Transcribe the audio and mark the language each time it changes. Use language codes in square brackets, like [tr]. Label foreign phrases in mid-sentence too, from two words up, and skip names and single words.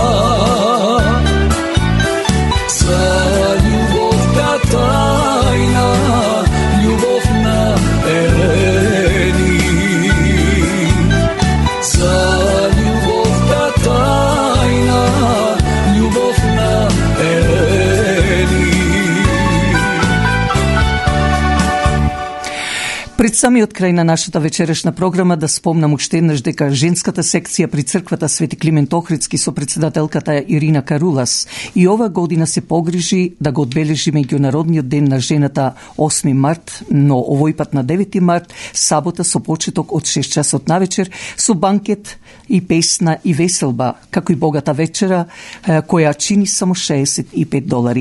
[mk] За љубов та тајна, љубов на Елени. За љубов та тајна, љубов на Елени. Пред самиот крај на нашата вечерешна програма да спомнам уште еднаш дека женската секција при црквата Свети Климент Охридски со председателката Ирина Карулас и ова година се погрижи да го одбележи меѓународниот ден на жената 8 март, но овој пат на 9 март, сабота со почеток од 6 часот навечер со банкет и песна и веселба, како и богата вечера која чини само $65.